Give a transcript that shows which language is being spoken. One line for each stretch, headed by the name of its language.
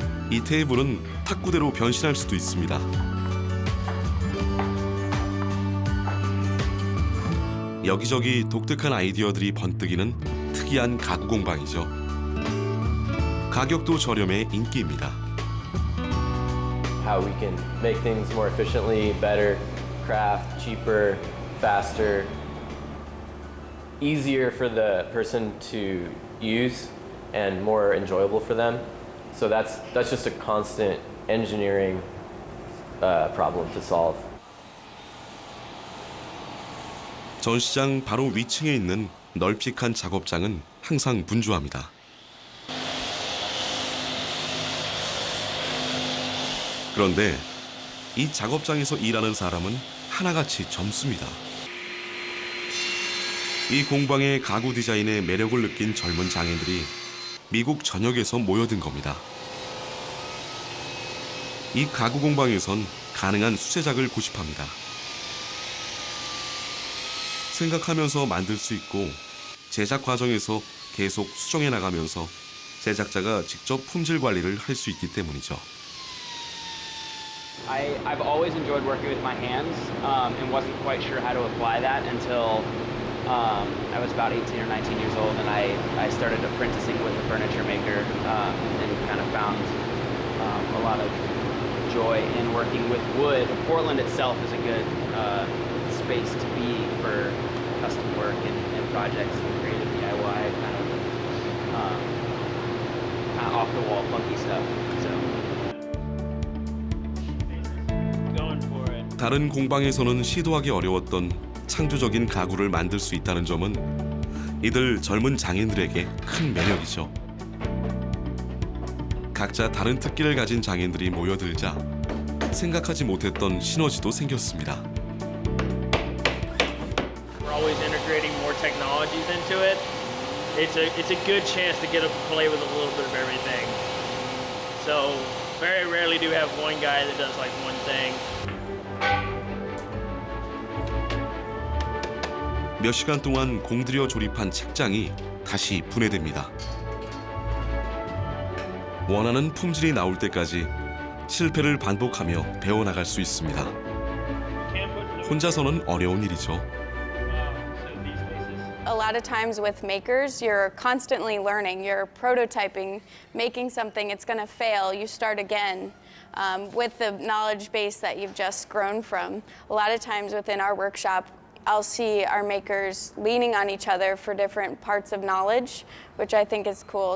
Korean: 이 테이블은 탁구대로 변신할 수도 있습니다. 여기저기 독특한 아이디어들이 번뜩이는 특이한 가구 공방이죠. 가격도 저렴해 인기입니다.
English: How we can make things more efficiently, better, craft, cheaper, faster, easier for the person to use and more enjoyable for them. So that's just a constant engineering problem to solve.
Korean: 전시장 바로 위층에 있는 널찍한 작업장은 항상 분주합니다. 그런데 이 작업장에서 일하는 사람은 하나같이 젊습니다. 이 공방의 가구 디자인의 매력을 느낀 젊은 장인들이 미국 전역에서 모여든 겁니다. 이 가구 공방에선 가능한 수제작을 고집합니다. 생각하면서 만들 수 있고 제작 과정에서 계속 수정해 나가면서 제작자가 직접 품질 관리를 할 수 있기 때문이죠.
English: I've always enjoyed working with my hands and wasn't quite sure how to apply that until I was about 18 or 19 years old, and I started apprenticing with a furniture maker and kind of found a lot of joy in working with wood. Portland itself is a good space to be for custom work and projects and creative DIY, kind of off-the-wall funky stuff. So.
Korean: 다른 공방에서는 시도하기 어려웠던 창조적인 가구를 만들 수 있다는 점은 이들 젊은 장인들에게 큰 매력이죠. 각자 다른 특기를 가진 장인들이 모여들자 생각하지 못했던 시너지도 생겼습니다.
English: We're always integrating more technologies into it. It's a good chance to get to play with a little bit of everything. So very rarely do we have one guy that does like one thing.
Korean: 몇 시간 동안 공들여 조립한 책장이 다시 분해됩니다. 원하는 품질이 나올 때까지 실패를 반복하며 배워나갈 수 있습니다. 혼자서는 어려운 일이죠.
English: A lot of times with makers, you're constantly learning, you're prototyping, making something, it's going to fail, you start again with the knowledge base that you've just grown from. A lot of times within our workshop, I'll see our makers leaning on each other for different parts of knowledge, which I think is cool.